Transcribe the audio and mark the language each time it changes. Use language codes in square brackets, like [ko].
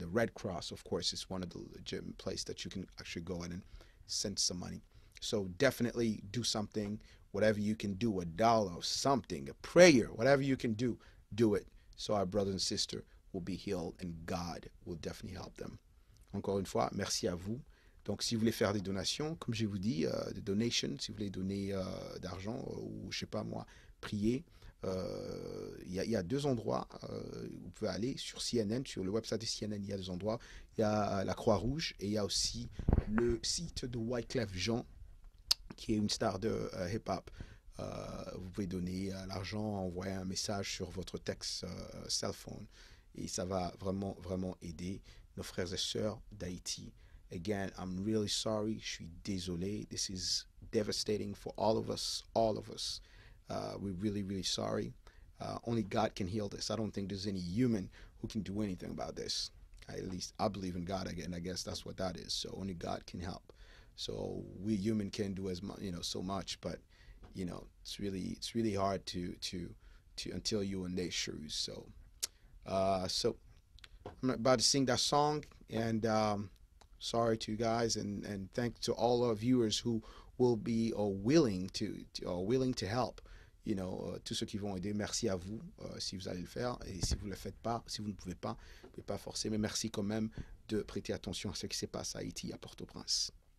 [en] And the Red Cross, of course, is one of the legitimate places that you can actually go in and send some money. So definitely do something, whatever you can do, $1, something, a prayer, whatever you can do it. So our brother and sister will be healed and God will definitely help them. [fr] Encore une fois, merci à vous. Donc, si vous voulez faire des donations, comme je vous dis, des donations, si vous voulez donner d'argent ou, je sais pas moi, prier, il y a deux endroits où vous pouvez aller sur CNN, sur le website de CNN, il y a deux endroits. Il y a la Croix-Rouge et il y a aussi le site de Wyclef Jean, qui est une star de hip-hop. Vous pouvez donner l'argent, envoyer un message sur votre texte cell phone et ça va vraiment aider nos frères et sœurs d'Haïti [en] Again, I'm really sorry. [fr] Je suis désolé. [en] This is devastating for all of us. All of us. We're really, really sorry. Only God can heal this. I don't think there's any human who can do anything about this. At least I believe in God again. I guess that's what that is. So only God can help. So we human can do as much, so much, but it's really hard to until you're in their shoes. So I'm about to sing that song, and sorry to you guys, and thanks to all our viewers who will be or willing to help. [fr] Tous ceux qui vont aider, merci à vous si vous allez le faire. Et si vous ne le faites pas, si vous ne pouvez pas forcer, mais merci quand même de prêter attention à ce qui se passe à Haïti, à Port-au-Prince.